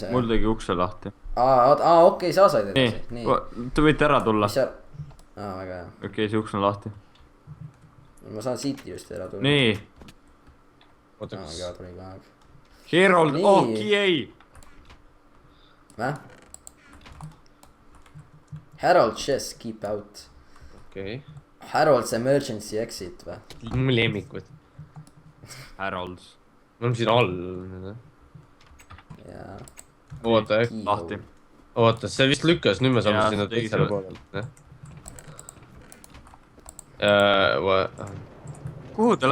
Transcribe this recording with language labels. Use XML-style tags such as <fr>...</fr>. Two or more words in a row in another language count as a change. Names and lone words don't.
<et>mul tegi ukse lahti . okei , sa said edasi . nii nii ., te võite ära tulla . mis seal , väga hea . okei , see uks on lahti . ma saan siit ilusti ära tulla . nii . oota , väga kas hea tuli ka aeg . Herold , Nii. ei . Väh ?</et> <en>Harold Chess keep out .</en> <et>okei .</et> <en>Harold's emergency exit</en> <et>või ? mu lemmikud . Harolds . me oleme siin all . jaa . oota , lahti . oota , see vist lükkas , nüüd me saame Jaa, sinna see tegi teisele selle. poolele . kuhu te</et>